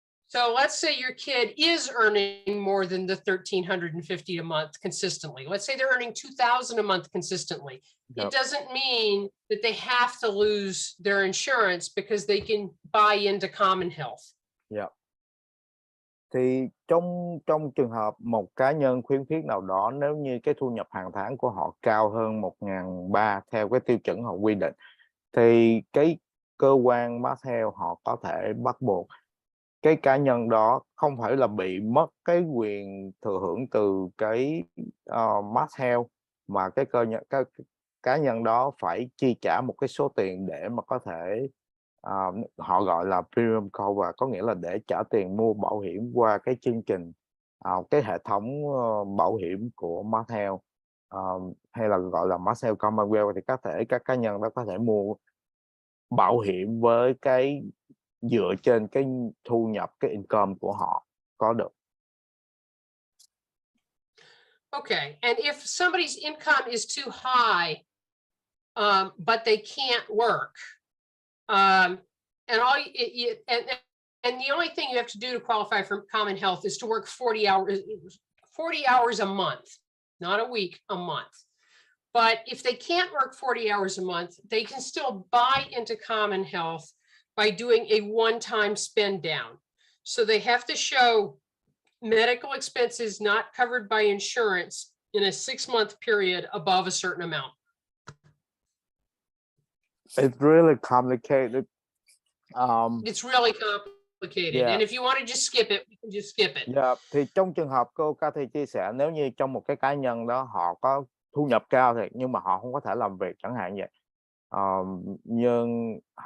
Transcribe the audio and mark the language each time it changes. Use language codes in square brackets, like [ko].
[en] So let's say your kid is earning more than the $1,350 a month consistently. Let's say they're earning $2,000 a month consistently. It doesn't mean that they have to lose their insurance because they can buy into Common Health. Yeah. [vi] Thì trong trường hợp một cá nhân khuyến khích nào đó, nếu như cái thu nhập hàng tháng của họ cao hơn 1.300 theo cái tiêu chuẩn họ quy định, thì cái cơ quan Mass Health họ có thể bắt buộc cái cá nhân đó không phải là bị mất cái quyền thừa hưởng từ cái Mass Health, mà cái cá nhân đó phải chi trả một cái số tiền để mà có thể họ gọi là premium cover, có nghĩa là để trả tiền mua bảo hiểm qua cái chương trình cái hệ thống bảo hiểm của Mass Health, hay là gọi là Mass Health Commonwealth, thì các cá nhân đó có thể mua bảo hiểm với cái dựa trên cái thu nhập, cái income của họ có được. [en] Okay, and if somebody's income is too high, but they can't work, and the only thing you have to do to qualify for Common Health is to work 40 hours a month, not a week, a month. But if they can't work 40 hours a month, they can still buy into Common Health by doing a one-time spend down. So they have to show medical expenses not covered by insurance in a 6-month period above a certain amount. It's really complicated. It's really complicated. And if you want to just skip it, we can just skip it. [vi] Thì trong trường hợp cô Cathy chia sẻ, nếu như trong một cái cá nhân đó họ có thu nhập cao thiệt nhưng mà họ không có thể làm việc chẳng hạn vậy, nhưng